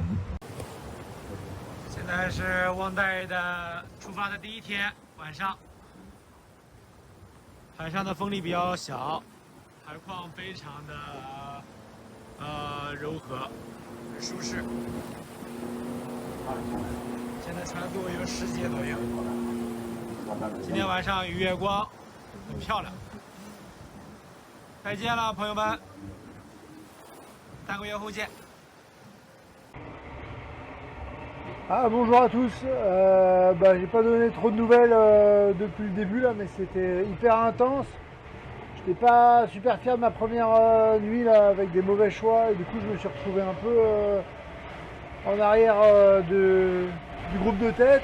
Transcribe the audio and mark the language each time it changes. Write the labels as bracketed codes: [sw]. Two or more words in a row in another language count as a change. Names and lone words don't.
[zh] 现在是旺代的出发的第一天晚上，海上的风力比较小，海况非常的柔和，很舒适。现在船速有10节左右。今天晚上月光很漂亮。再见了，朋友们，3个月后见。 [fr] Ah, bonjour à tous, j'ai pas donné trop de nouvelles depuis le début là, mais c'était hyper intense. J'étais pas super fier de ma première nuit là avec des mauvais choix et du coup je me suis retrouvé un peu en arrière du groupe de tête.